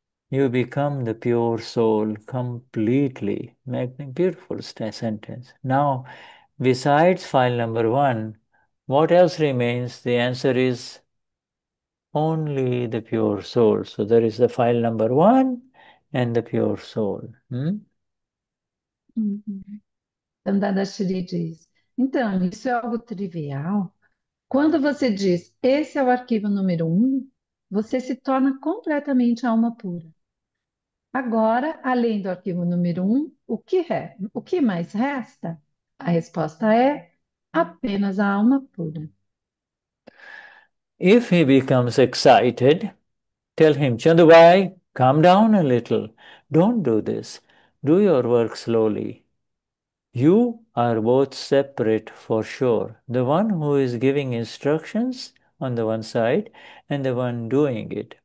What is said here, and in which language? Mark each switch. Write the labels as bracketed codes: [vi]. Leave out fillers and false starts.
[en] you become the pure soul completely. Beautiful sentence. Now, besides file number 1, what else remains? The answer is only the pure soul. So there is the file number 1 and the pure soul. Uhum. [pt] Então, Dada Shri diz: então, isso é algo trivial. Quando você diz esse é o arquivo número um, você se torna completamente alma pura. Agora, além do arquivo número um, o que mais resta? A resposta é apenas a alma pura. [en] If he becomes excited, tell him, Chandubai, calm down a little. Don't do this. Do your work slowly. You are both separate for sure. The one who is giving instructions on the one side and the one doing it.